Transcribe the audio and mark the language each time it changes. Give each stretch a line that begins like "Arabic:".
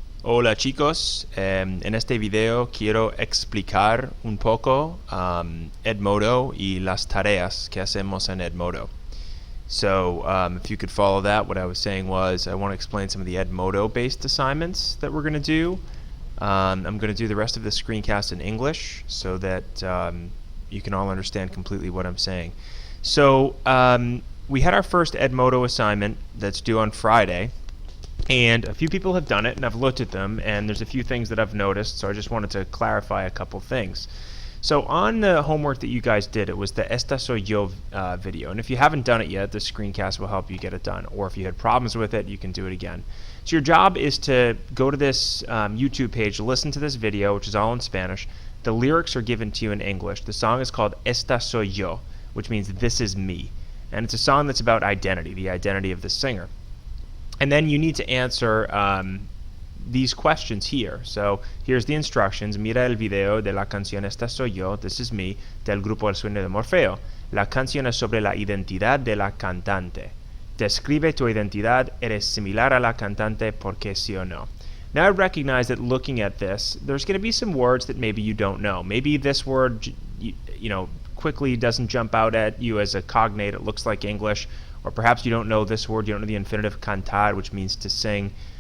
Spanish: Hola chicos, en este video quiero explicar un poco Edmodo y las tareas que hacemos en Edmodo.
English: So if you could follow that, what I was saying was I want to explain some of the Edmodo based assignments that we're going to do. I'm going to do the rest of the screencast in English so that you can all understand completely what I'm saying. So we had our first Edmodo assignment that's due on Friday. And a few people have done it, and I've looked at them, and there's a few things that I've noticed, so I just wanted to clarify a couple things. So on the homework that you guys did, it was the Esta Soy Yo video, and if you haven't done it yet, this screencast will help you get it done, or if you had problems with it, you can do it again. So your job is to go to this YouTube page, listen to this video, which is all in Spanish. The lyrics are given to you in English. The song is called Esta Soy Yo, which means this is me, and it's a song that's about identity, the identity of the singer. And then you need to answer these questions here. So here's the instructions.
Spanish: Mira el video de la canción Esta Soy Yo,
English: this is me,
Spanish: del grupo El Sueño de Morfeo. La canción es sobre la identidad de la cantante. Describe tu identidad, eres similar a la cantante, porque sí o no.
English: Now I recognize that looking at this, there's going to be some words that maybe you don't know. Maybe this word, quickly doesn't jump out at you as a cognate. It looks like English. Or perhaps you don't know this word, you don't know the infinitive cantar, which means to sing.